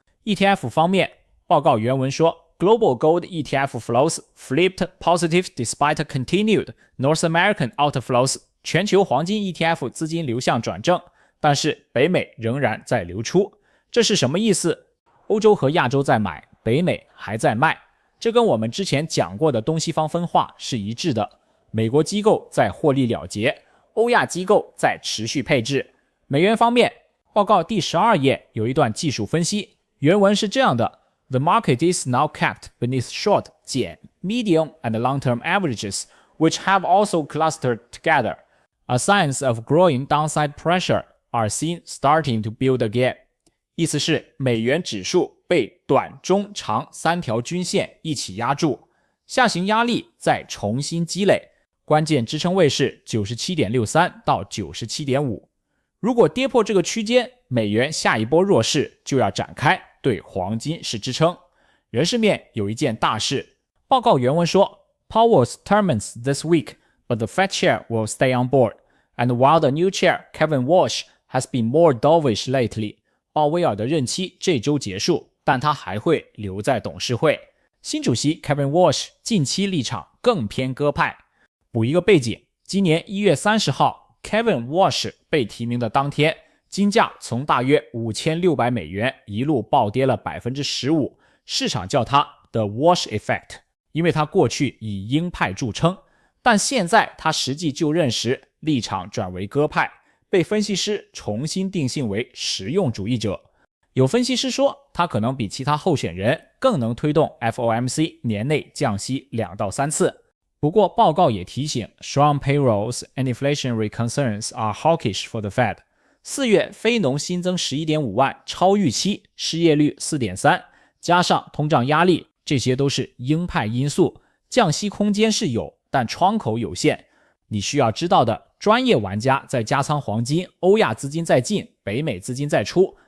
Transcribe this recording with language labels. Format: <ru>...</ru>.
<zh>ETF 方面，报告原文说</zh> <en>Global Gold ETF flows flipped positive despite continued North American outflows，</en> <zh>全球黄金 ETF 资金流向转正，但是北美仍然在流出。这是什么意思？欧洲和亚洲在买，北美还在卖。这跟我们之前讲过的东西方分化是一致的。美国机构在获利了结，欧亚机构在持续配置。美元方面，报告第12页有一段技术分析，原文是这样的</zh> <en>The market is now capped beneath short, 减 medium and long-term averages, which have also clustered together. A signs of growing downside pressure are seen starting to build again.</en> <zh>意思是美元指数被短、中、长3条均线一起压住，下行压力再重新积累，关键支撑位是 97.63 到 97.5。如果跌破这个区间，美元下一波弱势就要展开，对黄金是支撑。人事面有一件大事，报告原文说</zh> <en>Powell termines this week, but the Fed chair will stay on board. And while the new chair, Kevin Walsh, has been more dovish lately,</en> <zh>鲍威尔的任期这周结束，但他还会留在董事会。新主席 Kevin Walsh 近期立场更偏鸽派。补一个背景，今年1月30号 Kevin Walsh 被提名的当天，金价从大约5600美元一路暴跌了 15%， 市场叫它 The Walsh Effect， 因为他过去以鹰派著称，但现在他实际就任时立场转为鸽派，被分析师重新定性为实用主义者。有分析师说，他可能比其他候选人更能推动 FOMC 年内降息2到3次。不过报告也提醒</zh> <en>Strong payrolls and inflationary concerns are hawkish for the Fed。</en> <zh>4月非农新增 11.5 万，超预期，失业率 4.3， 加上通胀压力，这些都是鹰派因素，降息空间是有，但窗口有限。你需要知道的，专业玩家在加仓黄金，欧亚资金在进，北美资金在出，</zh>